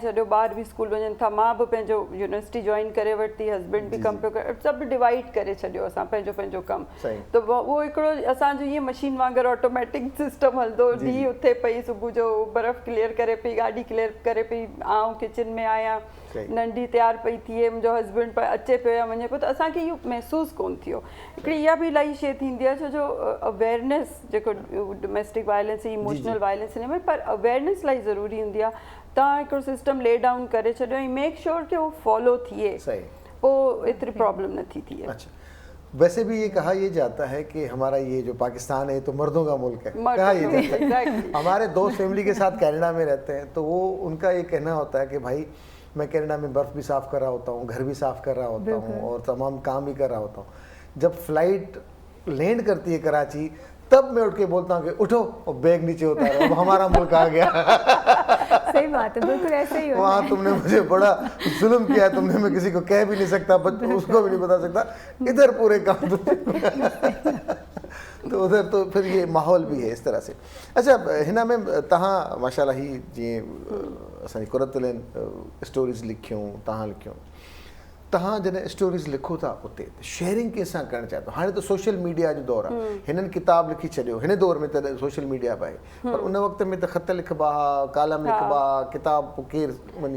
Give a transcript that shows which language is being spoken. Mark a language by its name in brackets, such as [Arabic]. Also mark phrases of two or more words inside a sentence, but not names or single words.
[Sindhi] छॾियो, ॿार बि स्कूल वञनि था, मां बि पंहिंजो [English] university join [Sindhi] करे वरिती, हस्बैंड बि कमु पियो करे, सभु डिवाइड करे छॾियो असां पंहिंजो पंहिंजो कमु, त उहो हिकिड़ो असांजो ईअं मशीन वांगुरु [English] automatic system [Sindhi] हलंदो, ॾींहुं उथे पई, सुबुह जो बर्फ़ क्लियर करे पई, गाॾी क्लियर करे पई, आउं किचन में आहियां, नंढी तयारु पई थिए, मुंहिंजो हस्बैंड अचे पियो या वञे पियो, त असांखे इहो महसूसु कोन थियो। हिकिड़ी इहा बि इलाही शइ थींदी आहे, छो जो अवेयरनेस जेको [English] domestic violence, emotional violence [Sindhi] हिन में, पर अवेयरनेस इलाही ज़रूरी हूंदी आहे, तव्हां हिकिड़ो [English] system lay down [Sindhi] करे छॾियो ऐं [English] make sure [Sindhi] कि उहो फॉलो थिए, पोइ एतिरी प्रॉब्लम नथी थिए। [Urdu] اچھا، ویسے بھی یہ کہا یہ جاتا ہے کہ ہمارا یہ جو پاکستان ہے تو مردوں کا ملک ہے، کہا یہ جاتا ہے. ہمارے دوست فیملی کے ساتھ کینیڈا میں رہتے ہیں، تو وہ ان کا یہ کہنا ہوتا ہے کہ بھائی میں کینیڈا میں برف بھی صاف کر رہا ہوتا ہوں، گھر بھی صاف کر رہا ہوتا ہوں اور تمام کام بھی کر رہا ہوتا ہوں، جب [English] flight land [Urdu] کرتی ہے کراچی، تب میں اٹھ کے بولتا ہوں کہ اٹھو اور بیگ نیچے اتارو، اب ہمارا ملک آ گیا. صحیح بات ہے، بالکل ایسے ہی ہوتا ہے. وہاں تم نے مجھے بڑا ظلم کیا ہے، تم نے، میں کسی کو کہہ بھی نہیں سکتا، اس کو بھی نہیں بتا سکتا، ادھر پورے کام تو ادھر تو پھر یہ ماحول بھی ہے اس طرح سے. [Sindhi] अच्छा हिना में तहां माशाल्लाह ही जीअं असांजी कुरतुलैन स्टोरीज़ लिखियूं तहां लिखियूं तहां जॾहिं स्टोरीज़ लिखो था उते शेयरिंग कंहिंसां करणु चाहियो था। हाणे त [English] social media [Sindhi] जो दौर आहे, हिननि किताब लिखी छॾियो, हिन दौर में त [English] social media [Sindhi] बि आहे, पर उन वक़्त में त ख़त लिखबा हुआ, कालम लिखबा, किताब केरु वञी